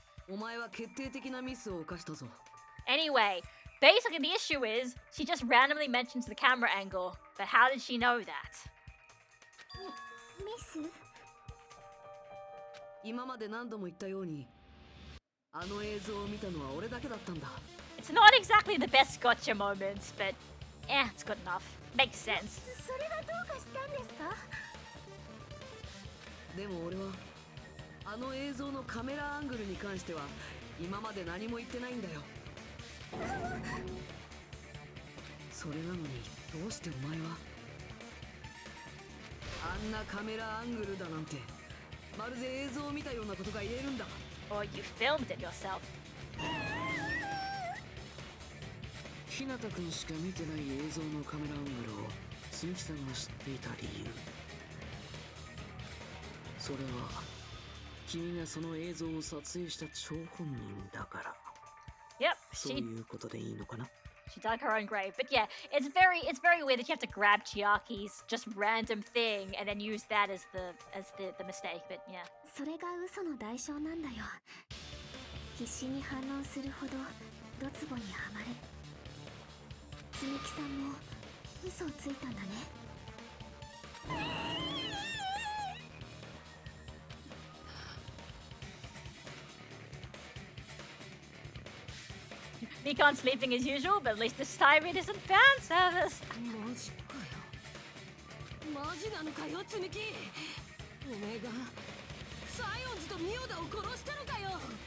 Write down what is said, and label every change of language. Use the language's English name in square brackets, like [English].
[Japanese] お前は決定的なミスを犯したぞ。 [English] Anyway, basically the issue is she just randomly mentions the camera angle, but how did she know that? [Japanese] ミス今まで何度も言ったように、あの映像を見たのは俺だけだったんだ。 [English] It's not exactly the best gotcha moments, but it's good enough. Makes sense. [Japanese] それがどうかしたんですかでも俺はあの映像のカメラアングルに関しては今まで何も言ってないんだよ。それなのにどうしてお前はあんなカメラアングルだなんてまるで映像を見たようなことが言えるんだ。 [English] Or you filmed it yourself. [Japanese] 日向くんしか見てない映像のカメラアングルを積木さんが知っていた理由、それは君がその映像を撮影した張本人だから。 [English] Yep, [Japanese] そういうことでいいのかな。 [English] she dug her own grave. But yeah, it's very weird that you have to grab Chiaki's just random thing and then use that as the mistake. But yeah. [Japanese] それが嘘の代償なんだよ必死に反応するほどドツボにはまる積木さんも嘘をついたんだね [English] Mikan's sleeping as usual, but at least this time it isn't fan service. [Japanese] マジかよマジなのかよ積み木おめえが西園寺とミオダを殺したのかよ